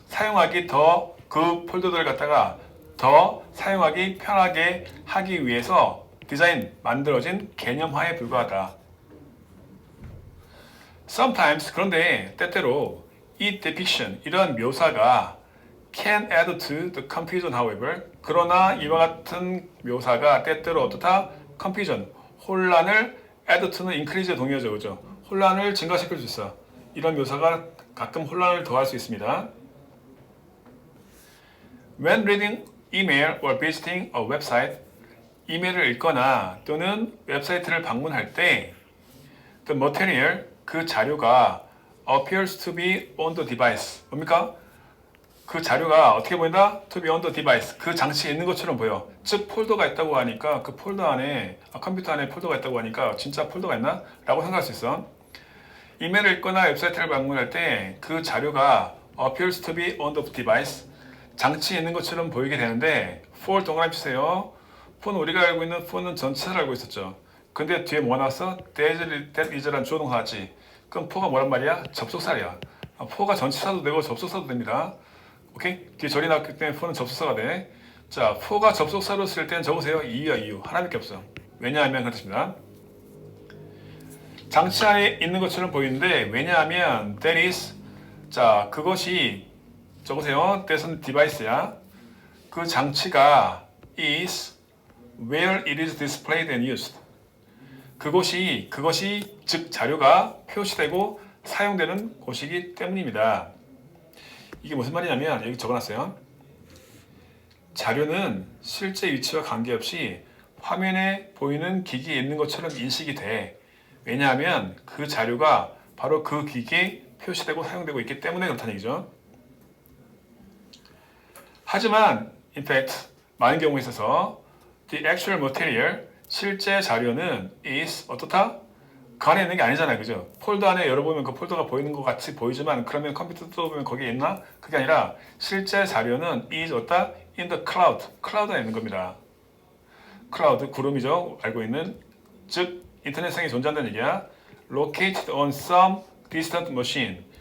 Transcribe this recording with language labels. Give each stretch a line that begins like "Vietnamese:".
Korean: 사용하기 더 그 폴더들을 갖다가 더 사용하기 편하게 하기 위해서 디자인, 만들어진 개념화에 불과하다.
English: Sometimes,
Korean: 그런데 때때로 이
English: depiction,
Korean: 이런 묘사가
English: can add to the confusion however.
Korean: 그러나 이와 같은 묘사가 때때로 어떻다? confusion, 혼란을
English: add to
Korean: 는 increase에 동의하죠. 그죠? 혼란을 증가시킬 수 있어. 이런 묘사가 가끔 혼란을 더할 수 있습니다.
English: When reading email or visiting a website,
Korean: 이메일을 읽거나 또는 웹사이트를 방문할 때
English: the material,
Korean: 그 자료가
English: appears to be on the device.
Korean: 뭡니까? 그 자료가 어떻게 보인다?
English: To be on the device.
Korean: 그 장치에 있는 것처럼 보여. 즉 폴더가 있다고 하니까 그 폴더 안에 컴퓨터 안에 폴더가 있다고 하니까 진짜 폴더가 있나? 라고 생각할 수 있어. 이메일을 읽거나 웹사이트를 방문할 때 그 자료가
English: appears to be on the device.
Korean: 장치에 있는 것처럼 보이게 되는데 for 동그라미 치세요. for는 우리가 알고 있는 for는 전치사를 알고 있었죠. 근데 뒤에 뭐가 나왔어? that is라는 주어 동사 나왔지. 그럼 for가 뭐란 말이야? 접속사야. for가 전치사도 되고 접속사도 됩니다. 오케이? 뒤에 절이 나왔기 때문에 for는 접속사가 돼. 자, for가 접속사로 쓸 때는 적으세요. 이유야 이유. 하나밖에 없어. 왜냐하면 그렇습니다. 장치 안에 있는 것처럼 보이는데 왜냐하면
English: that is,
Korean: 자, 그것이 적으세요. that은 device야.
English: 그 장치가 is where it is displayed and used.
Korean: 그것이 즉 자료가 표시되고 사용되는 곳이기 때문입니다. 이게 무슨 말이냐면 여기 적어놨어요. 자료는 실제 위치와 관계없이 화면에 보이는 기기에 있는 것처럼 인식이 돼. 왜냐하면 그 자료가 바로 그 기기에 표시되고 사용되고 있기 때문에 그렇다는 얘기죠. 하지만
English: in fact
Korean: 많은 경우에 있어서
English: the actual material,
Korean: 실제 자료는 is 어떻다? 그 안에 있는 게 아니잖아요. 그죠? 폴더 안에 열어보면 그 폴더가 보이는 것 같이 보이지만 그러면 컴퓨터 뜯어보면 거기에 있나? 그게 아니라 실제 자료는 is 어디다?
English: in the cloud.
Korean: 클라우드에 있는 겁니다. 클라우드, 구름이죠. 알고 있는. 즉 인터넷상에 존재한다는 얘기야.
English: located on some distant machine.